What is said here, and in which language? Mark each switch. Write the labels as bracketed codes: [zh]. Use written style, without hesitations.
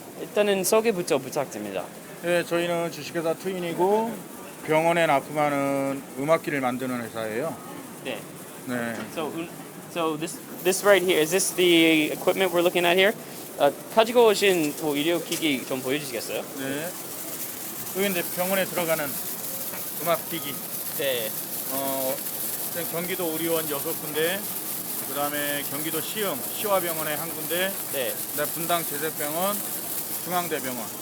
[ko] 일단은 소개부터 부탁드립니다. 네, 저희는 주식회사 트윈이고 병원에 납품하는 음악기를 만드는 회사예요. 네. 네. [en] So this right here, is this the equipment we're looking at here? [ko] 가지고 오신 뭐 의료기기 좀 보여주시겠어요? 네. 여기 이제 병원에 들어가는 음악기기. 네. 경기도 의료원 6군데, 그다음에 경기도 시화병원에 1군데, 네. 그다음에 분당 재생병원, 중앙대병원.